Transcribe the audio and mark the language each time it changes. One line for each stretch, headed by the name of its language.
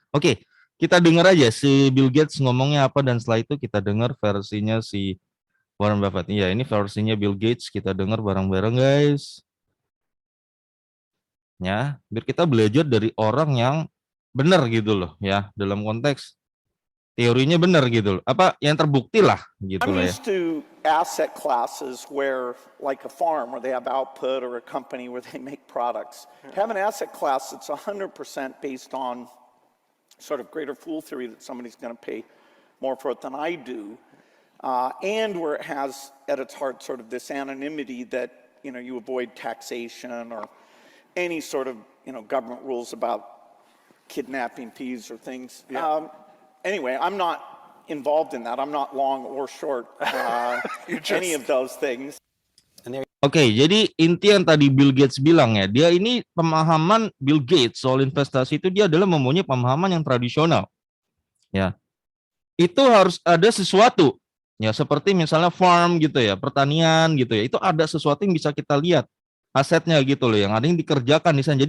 Indonesian: Oke, kita dengar aja si Bill Gates ngomongnya apa dan setelah itu kita dengar versinya si Warren Buffett. Iya, ini versinya Bill Gates, kita dengar bareng-bareng guys. Ya, biar kita belajar dari orang yang benar gitu loh ya, dalam konteks teorinya benar gitu loh. Apa yang terbukti lah gitu
English: I'm
Indonesian: lah ya.
English: used to asset classes where, like a farm, where they have output, or a company where they make products. Have an asset class that's 100% based on sort of greater fool theory that somebody's going to pay more for it than I do, and where it has at its heart sort of this anonymity that you avoid taxation or any sort of government rules about kidnapping fees or things. Yeah. Anyway, I'm not involved in that. I'm not long or short any of those things.
Indonesian: Oke, jadi inti yang tadi Bill Gates bilang ya, dia ini pemahaman Bill Gates soal investasi itu dia adalah mempunyai pemahaman yang tradisional. Ya. Itu harus ada sesuatu. Ya, seperti misalnya farm gitu ya, pertanian gitu ya. Itu ada sesuatu yang bisa kita lihat asetnya gitu loh, yang ada yang dikerjakan di sana.